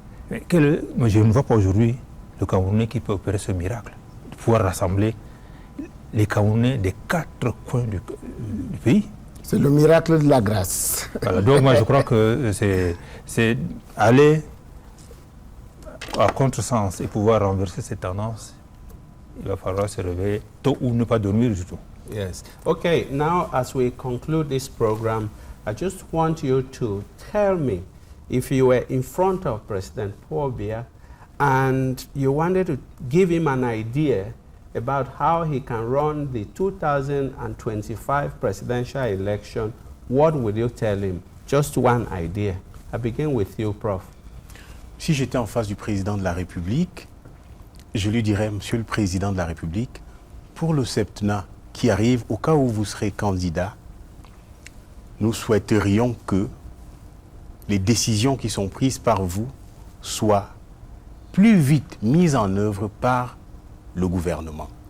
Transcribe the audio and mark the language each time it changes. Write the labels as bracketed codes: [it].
[fr] Mais je ne vois pas aujourd'hui le Camerounais qui peut opérer ce miracle, de pouvoir rassembler les Camerounais des 4 coins du pays. C'est le miracle de la grâce. Voilà, donc moi je crois que c'est aller à contresens et pouvoir renverser cette tendance. Il va falloir se réveiller tôt ou ne pas dormir du tout. [en] Yes. Okay, now as we conclude this program, I just want you to tell me if you were in front of President Paul Biya and you wanted to give him an idea about how he can run the 2025 presidential election, what would you tell him? Just one idea. I begin with you, Prof. [fr] Si j'étais en face du président de la République, je lui dirais, Monsieur le Président de la République, pour le septennat qui arrive, au cas où vous serez candidat, nous souhaiterions que les décisions qui sont prises par vous soient plus vite mises en œuvre par le gouvernement.